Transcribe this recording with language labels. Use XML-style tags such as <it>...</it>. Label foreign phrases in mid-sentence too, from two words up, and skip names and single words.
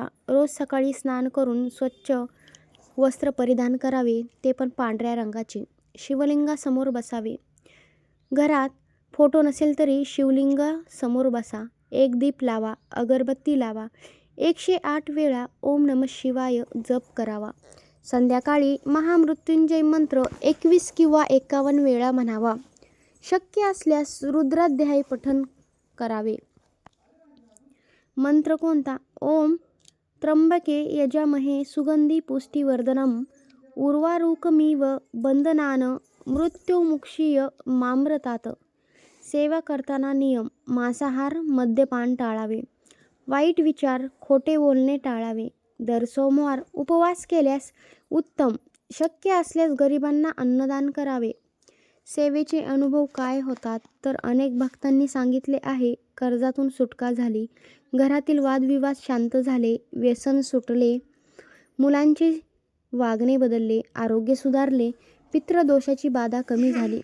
<mr>रोज सकाळी स्नान करून स्वच्छ वस्त्र परिधान करावे, ते पण पांढऱ्या रंगाचे. शिवलिंगासमोर बसावे. घरात फोटो नसेल तरी शिवलिंगासमोर बसा. एक दीप लावा, अगरबत्ती लावा. 108 वेळा</mr> <sa>ओम नमः शिवाय</sa> <mr>जप करावा. संध्याकाळी महामृत्युंजय मंत्र 21 किंवा 51 वेळा म्हणावा. शक्य असल्यास रुद्राध्याय पठण करावे. मंत्र कोणता?</mr> <sa>ओम त्र्यंबके यजामहे सुगंधी पुष्टिवर्धनम उर्वारुकमिव बंधनान मृत्युमुक्षीय मामृतात.</sa> <mr>सेवा करताना नियम: मांसाहार, मद्यपान टाळावे. वाईट विचार, खोटे बोलणे टाळावे. दर सोमवार उपवास केल्यास उत्तम. शक्य असल्यास गरिबांना अन्नदान करावे. सेवेचे अनुभव काय होतात तर अनेक भक्तांनी सांगितले आहे, कर्जातून सुटका झाली, घरातील वादविवाद शांत झाले, व्यसन सुटले, मुलांचे वागणे बदलले, आरोग्य सुधारले, पितृदोषाची बाधा कमी झाली.</mr>